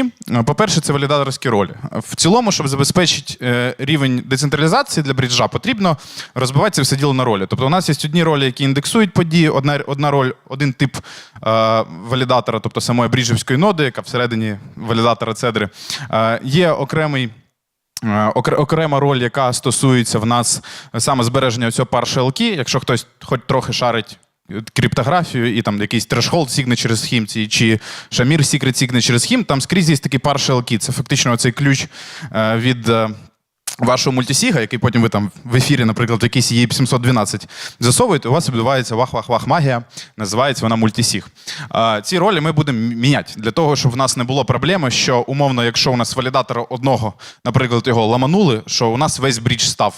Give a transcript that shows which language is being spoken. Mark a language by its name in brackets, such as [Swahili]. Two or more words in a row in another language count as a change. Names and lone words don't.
[Ukrainian] По-перше, це валідаторські ролі. В цілому, щоб забезпечити рівень децентралізації для бріджа, потрібно розбивати це все діло на ролі. Тобто у нас є одні ролі, які індексують події, одна роль, один тип валідатора, тобто самої бріджівської ноди, яка всередині валідатора Cedri. Є окрема роль, яка стосується в нас саме збереження цього [English] partial key. [Ukrainian] Якщо хтось хоч трохи шарить криптографію і там якийсь [English] threshold signature scheme [Ukrainian] чи [English] Shamir secret signature scheme, [Ukrainian] там скрізь є такий [English] partial key. [Ukrainian] Це фактично оцей ключ від вашого мультисіга, який потім ви там в ефірі, наприклад, в якийсь EIP-712 засовуєте, у вас відбувається вах-вах-вах магія, називається вона мультисіг. Ці ролі ми будемо міняти для того, щоб в нас не було проблеми, що умовно, якщо у нас валідатора одного, наприклад, його ламанули, що у нас весь брідж став.